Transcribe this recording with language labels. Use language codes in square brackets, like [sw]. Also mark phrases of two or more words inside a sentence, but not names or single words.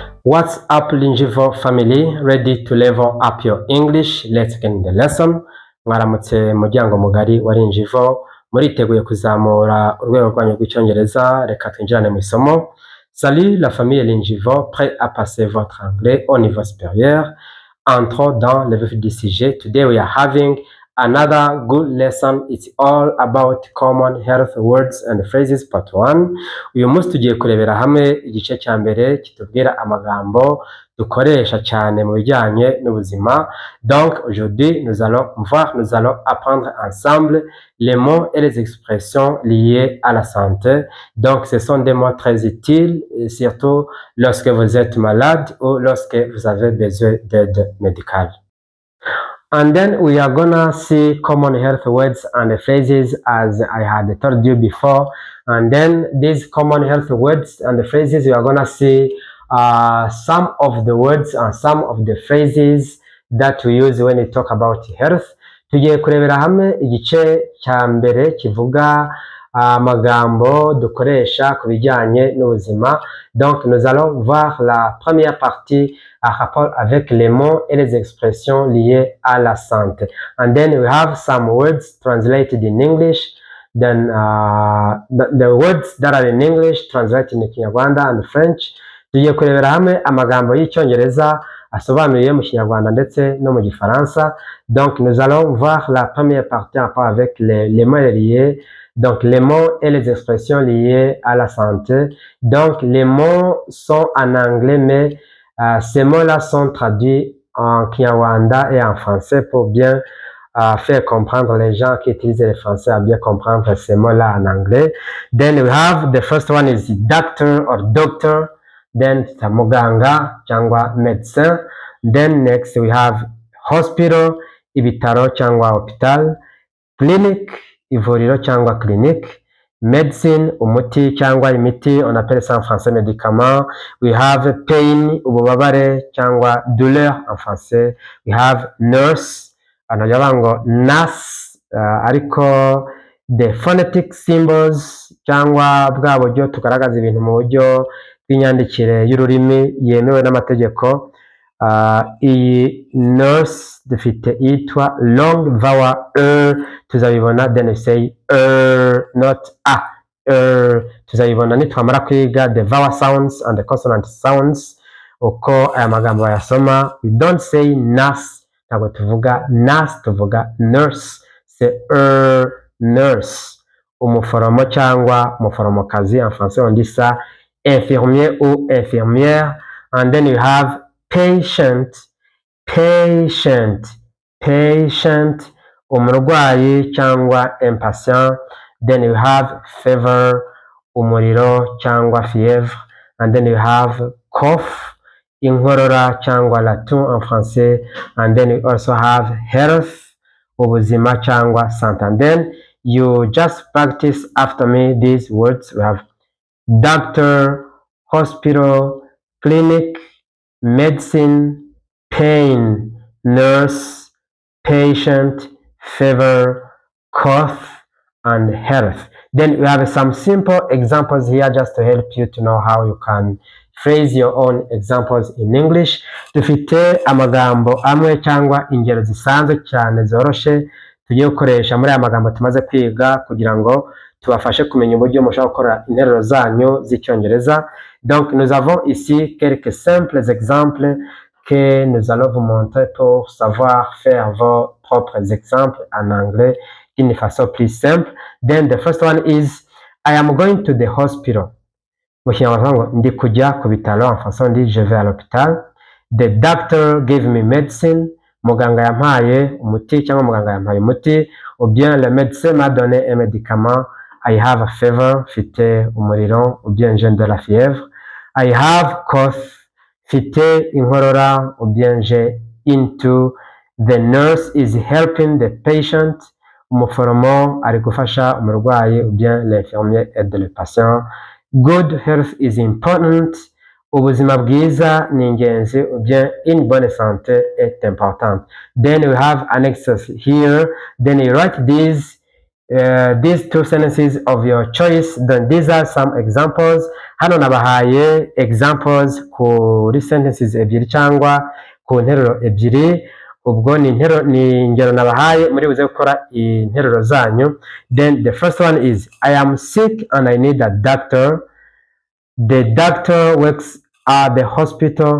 [en] What's up, Linjivo family? Ready to level up your English? Let's get in the lesson. [rw] Mwaramutse muryango mugari wa Linjivo, muriteguye kuzamura urwego rwanyu rw'icyongereza. Reka twinjirane mu isomo. [fr] Salut la famille Linjivo, prêt à passer votre anglais au niveau supérieur. Entrons dans le vif du sujet. [en] Today we are having another good lesson. It's all about common health words and phrases part 1. [rw] Uyu munsi tugiye kurebera hamwe igice cya mbere kitubwira amagambo dukoresha cyane mu bijyanye n'ubuzima. [fr] Donc aujourd'hui nous allons apprendre ensemble les mots et les expressions liées à la santé. Donc ce sont des mots très utiles, surtout lorsque vous êtes malade ou lorsque vous avez besoin d'aide médicale. [en] And then we are gonna see common health words and phrases as I had told you before. And then these common health words and phrases, we are gonna see some of the words and some of the phrases that we use when we talk about health. [rw] Tugiye kurebera hamwe igice cya mbere kivuga amagambo dukoresha ku bijyanye n'ubuzima. [fr] Donc nous allons voir la première partie à rapport avec les mots et les expressions liées à la santé. [en] And then we have some words translated in English. Then the words that are in English translated in Kinyarwanda and French. [rw] Tugiye kurebera hamwe amagambo y'icyongereza asobanuye mu Kinyarwanda ndetse no mu Gifaransa. [fr] Donc nous allons voir la première partie en rapport avec les mots liés. Donc les mots et les expressions liées à la santé. Donc les mots sont en anglais, mais ces mots-là sont traduits en Kinyarwanda et en français pour bien faire comprendre les gens qui utilisent le français à bien comprendre ces mots-là en anglais. [en] Then we have the first one is doctor or doctor. [rw] Then muganga cyangwa médecin. [en] Then next we have hospital, [rw] ibitaro cyangwa hospital. Clinic, ivuriro cyangwa clinique. Medicine, umuti cyangwa imiti, [fr] on appelle ça en français médicament. [en] We have pain, [rw] ububabare cyangwa [fr] douleur en français. [en] We have nurse, [rw] anavuga ngo nurse, ariko [en] the phonetic symbols [rw] cyangwa bwa buryo tugaragaza ibintu mu buryo bw'inyandikire y'ururimi yemewe n'amategeko. Iyi nurse dufite yitwa [en] long vowel [rw] tuzabibona, [en] then we say not a. [rw] Tuzabibona nitwamara kwiga [en] the vowel sounds and the consonant sounds [rw] uko aya magambo bayasoma. [en] We don't say nurse, [rw] ntabwo tuvuga nurse, tuvuga nurse. [fr] C'est nurse. [rw] Umuforomo cyangwa umuforomokazi [fr] en français on dit ça infirmier ou infirmière. [en] And then you have patient, [rw] umurwayi cyangwa impatient. [en] Then you have fever, [rw] umuriro cyangwa fièvre. [en] And then you have cough, [rw] inkorora cyangwa [fr] la toux en français. [en] And then you also have health, [rw] ubuzima cyangwa santé. [en] And then you just practice after me these words. We have doctor, hospital, clinic, medicine, pain, nurse, patient, fever, cough, and health. Then we have some simple examples here just to help you to know how you can phrase your own examples in English. [rw] Dufite amagambo amwe cyangwa ingero zisanzwe cyane zoroshe tugiye gukoresha muri aya magambo tumaze kwiga kugira ngo tubafashe kumenya uburyo mushobora gukora interuro zanyu z'icyongereza. [fr] Donc nous avons ici quelques simples exemples que nous allons vous montrer pour savoir faire vos propres exemples en anglais d'une façon plus simple. [en] Then the first one is I am going to the hospital. [rw] Mu Kinyarwanda ngo ndi kujya ku bitaro, [fr] en français on dit je vais à l'hôpital. [en] The doctor gave me medicine. [rw] Muganga yampaye umuti cyangwa muganga yampaye umuti. [fr] Ou bien le médecin m'a donné un médicament. [en] I have a fever, [rw] mfite umuriro, [fr] ou bien j'ai de la fièvre. [en] I have cough, [rw] mfite inkorora, [fr] ou bien j'ai into. [en] The nurse is helping the patient. [rw] Umuforomo ari gufasha umurwayi, [fr] ou bien l'infirmier aide le patient. [en] Good health is important. [rw] Ubuzima bwiza ni ingenzi, [fr] ou bien une bonne santé est importante. [en] Then we have annexes here. Then you write these these two sentences of your choice. Then these are some examples. [rw] Hano nabahaye examples kuri sentences ebyiri cyangwa ku nteruro ebyiri. Ubwo ni ingero nabahaye muri buze gukora interuro zanyu. [en] Then the first one is I am sick and I need a doctor. The doctor works at the hospital.